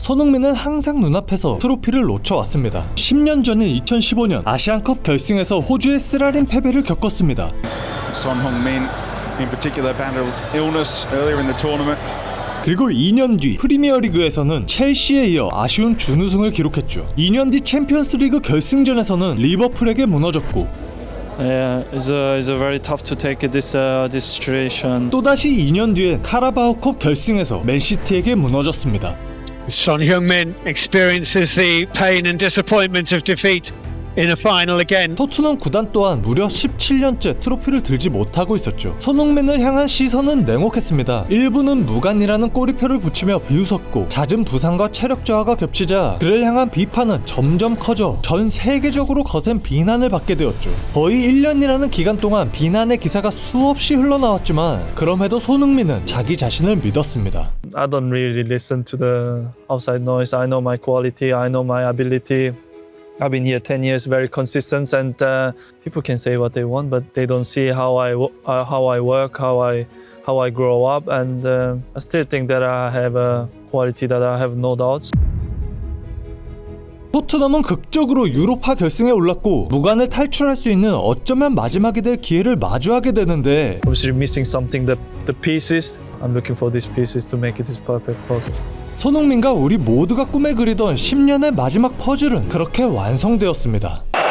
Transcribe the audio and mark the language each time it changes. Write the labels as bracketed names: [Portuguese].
[Korean] 손흥민은 항상 눈앞에서 트로피를 놓쳐왔습니다. 10년 전인 2015년 아시안컵 결승에서 호주의 쓰라린 패배를 겪었습니다. [English] Son Heung-min, in particular, battled illness earlier in the tournament. [Korean] 그리고 2년 뒤 프리미어리그에서는 첼시에 이어 아쉬운 준우승을 기록했죠. 2년 뒤 챔피언스리그 결승전에서는 리버풀에게 무너졌고 [English] Yeah, it's very tough to take this situation. [Korean] 또다시 2년 뒤엔 카라바오컵 결승에서 맨시티에게 무너졌습니다. [English] Son Heung-min experiences the pain and disappointment of defeat in a final again. [Korean] 토트넘 구단 또한 무려 17년째 트로피를 들지 못하고 있었죠. 손흥민을 향한 시선은 냉혹했습니다. 일부는 무관이라는 꼬리표를 붙이며 비웃었고 잦은 부상과 체력 저하가 겹치자 그를 향한 비판은 점점 커져 전 세계적으로 거센 비난을 받게 되었죠. 거의 1년이라는 기간 동안 비난의 기사가 수없이 흘러나왔지만 그럼에도 손흥민은 자기 자신을 믿었습니다. [English] I don't really listen to the outside noise. I know my quality. I know my ability. I've been here 10 years, very consistent, and people can say what they want, but they don't see how I work, how I grow up, and I still think that I have a quality that I have no doubts. [Korean] 토트넘은 극적으로 유로파 결승에 올랐고 무관을 탈출할 수 있는 어쩌면 마지막이 될 기회를 마주하게 되는데 [English] Obviously missing something, the pieces. I'm looking for these pieces to make it this perfect puzzle. [Korean] 손흥민과 우리 모두가 꿈에 그리던 10년의 마지막 퍼즐은 그렇게 완성되었습니다.